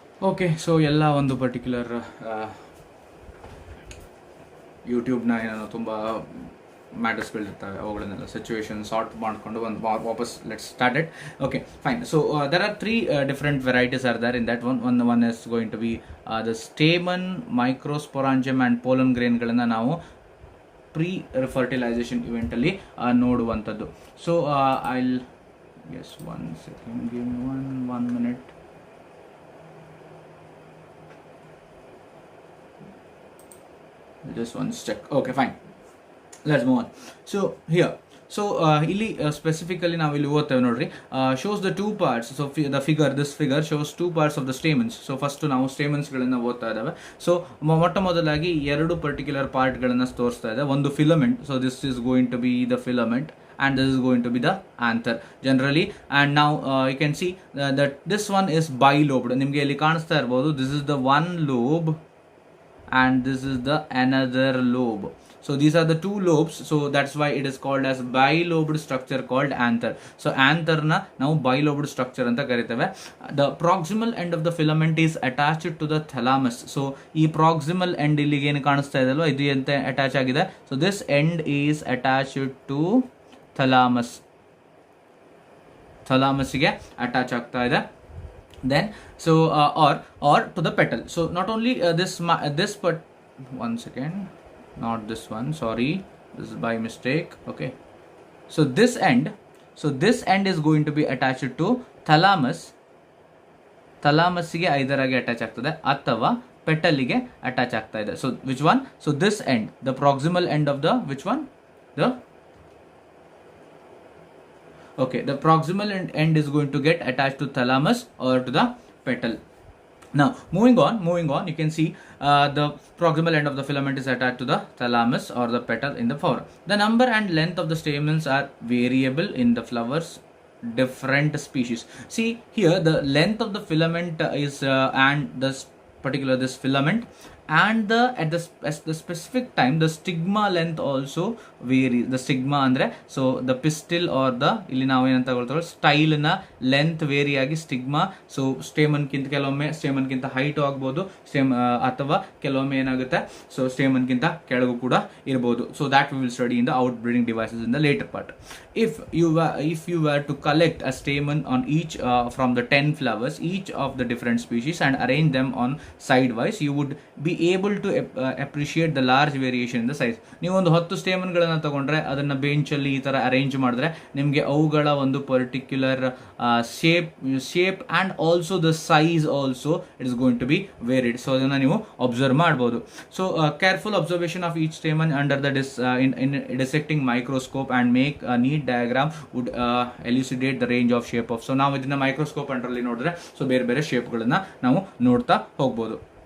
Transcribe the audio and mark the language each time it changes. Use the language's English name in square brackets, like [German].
[Kannada] Okay, so ಎಲ್ಲ ಒಂದು particular ಯೂಟ್ಯೂಬ್ನ ಏನೋ ತುಂಬ ಮ್ಯಾಟರ್ಸ್ಗಳಿರ್ತವೆ, ಅವುಗಳನ್ನೆಲ್ಲ ಸಿಚುವೇಶನ್ ಸಾರ್ಟ್ ಮಾಡಿಕೊಂಡು ಒಂದು ವಾಪಸ್ [English] Let's start it. Okay, fine. So there are 3 different varieties are there in that one is going to be the stamen, Microsporangium and pollen grain [Kannada] ಗಳನ್ನು ನಾವು pre-fertilization ಇವೆಂಟಲ್ಲಿ ನೋಡುವಂಥದ್ದು. [English] So I'll yes, 1 second, give me one minute. Just one check. Okay, fine. Let's move on. So here, so [Kannada] ಇಲ್ಲಿ specifically ನಾವು ಇಲ್ಲಿ ಓದ್ತೇವೆ ನೋಡ್ರಿ, [English] shows the two parts. So this figure shows 2 parts of the stamens. [Kannada] So first ನಾವು stamens ಗಳನ್ನ ಓದ್ತಾ ಇದ್ದಾವೆ. So ಮೊಟ್ಟ ಮೊದಲಾಗಿ 2 ಪರ್ಟಿಕ್ಯುಲರ್ ಪಾರ್ಟ್ ಗಳನ್ನ ತೋರಿಸ್ತಾ ಇದೆ. [English] ಒಂದು filament, so this is going to be the filament and this is going to be the anther generally. And now you can see that this one is bilobed. [Kannada] ನಿಮಗೆ ಇಲ್ಲಿ ಕಾಣಿಸ್ತಾ ಇರಬಹುದು, [English] this is the one lobe and this is the another lobe. So these are the 2 lobes, so that's why it is called as bilobed structure called anther. So anther na [Kannada] ನಾವು bilobed structure ಅಂತ ಕರೀತೇವೆ. [English] The proximal end of the filament is attached to the thalamus. [Kannada] So ಈ proximal end ಇಲ್ಲಿಗೆ ಏನು ಕಾಣಿಸ್ತಾ ಇದೆ ಅಲ್ವಾ, ಇದು ಎಂತ ಅಟ್ಯಾಚ್ ಆಗಿದೆ. [English] So this end is attached to thalamus. [Kannada] thalamus ಗೆ ಅಟ್ಯಾಚ್ ಆಗ್ತಾ ಇದೆ. [English] Then so or to the petal. So not only this but one second, not this one, sorry, this is by mistake. Okay, so this end is going to be attached to thalamus [Kannada] ಗೆ either ಆಗಿ attach ಆಗ್ತದೆ ಅಥವಾ petal ಗೆ attach ಆಗ್ತಾ ಇದೆ. [English] So which one? So this end, the proximal end of the which one? The proximal end is going to get attached to thalamus or to the petal. Now moving on, you can see the proximal end of the filament is attached to the thalamus or the petal in the flower. The number and length of the stamens are variable in the flowers, different species. See here, the length of the filament is and this filament and at the specific time the stigma length also varies. The stigma andre so the pistil or the [Kannada] ಇಲ್ಲಿ ನಾವು ಏನಂತ ತಗೊಳ್ತೇವೆ, style ನ length very ಆಗಿ stigma, so stamen ಕಿಂತ ಕೆಲವೊಮ್ಮೆ stamen ಕಿಂತ height ಆಗ್ಬೋದು, ಅಥವಾ ಕೆಲವೊಮ್ಮೆ ಏನಾಗುತ್ತೆ ಸೊ ಸ್ಟೇಮನ್ ಕಿಂತ ಕೆಳಗೂ ಕೂಡ ಇರಬಹುದು. [English] So that we will study in the outbreeding devices in the later part. If you were to collect a stamen on each from the 10 flowers, each of the different species, and arrange them on sidewise, you would be able to appreciate the large variation in the size. [Kannada] ನೀವು ಒಂದು 10 stamen ಗಳನ್ನ ತಗೊಂಡ್ರೆ ಅದನ್ನ bench ಅಲ್ಲಿ ಈ ತರ arrange ಮಾಡಿದ್ರೆ ನಿಮಗೆ ಅವುಗಳ ಒಂದು particular shape [English] And also the size also it is going to be varied. [Kannada] So ಅದನ್ನ ನೀವು ಅಬ್ಸರ್ವ್ ಮಾಡಬಹುದು. [English] So careful observation of each stamen under the dissecting microscope and make a neat diagram would elucidate the range of shape of. [Kannada] So ನಾವು ಇದನ್ನ microscope ಅಂಡರಲ್ಲಿ ನೋಡಿದ್ರೆ so ಬೇರೆ ಬೇರೆ ಶೇಪ್ಗಳನ್ನ ನಾವು ನೋಡ್ತಾ ಹೋಗ್ಬೋದು.